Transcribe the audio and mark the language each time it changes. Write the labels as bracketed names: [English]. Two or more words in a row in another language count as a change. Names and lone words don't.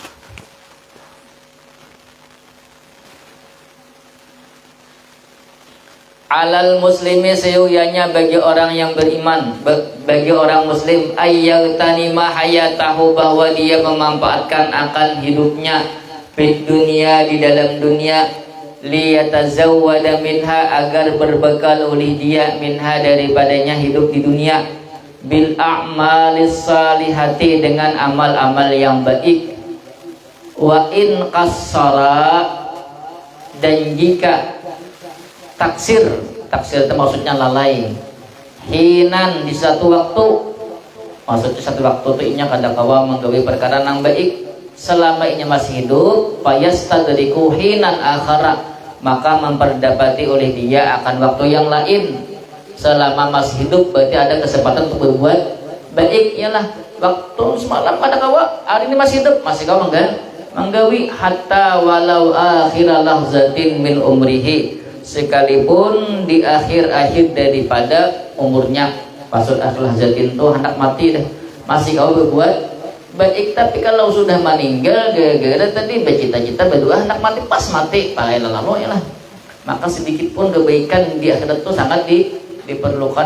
[Arabic] على المسلم, [Indonesian] seyuyanya bagi orang yang beriman, bagi orang muslim, [Arabic] أن يغتنم حياته, [Indonesian] bahwa dia memanfaatkan akan hidupnya, [Arabic] في الدنيا, [Indonesian] di dalam dunia, [Arabic] ليتزود منها, [Indonesian] agar berbekal oleh dia, minha, daripadanya hidup di dunia, [Arabic] بالأعمال الصالحة, [Indonesian] dengan amal-amal yang baik. [Arabic] وإن قصر, [Indonesian] dan jika taksir itu maksudnya lalai, hinan, di satu waktu, maksudnya satu waktu itu [Banjar] inya kada kawa menggawe [Indonesian] perkara yang baik selama inya masih hidup, [Arabic] فيستدرك حينا آخر, [Indonesian] maka memperdapati oleh dia akan waktu yang lain selama masih hidup. Berarti ada kesempatan untuk berbuat baik. [Banjar] Ialah waktu semalam kada kawa, hari ini masih hidup, masih kawa menggawi, [Arabic] حتى ولو آخر لحظة من عمره, [Indonesian] sekalipun di akhir-akhir daripada umurnya. Maksud [Arabic] آخر لحظة [Indonesian] itu hendak mati deh, masih kau berbuat baik. Tapi kalau sudah meninggal, gara-gara tadi bercita-cita berdoa hendak mati, pas mati pakai lalu ya lah, maka sedikit pun kebaikan di akhirat itu sangat diperlukan.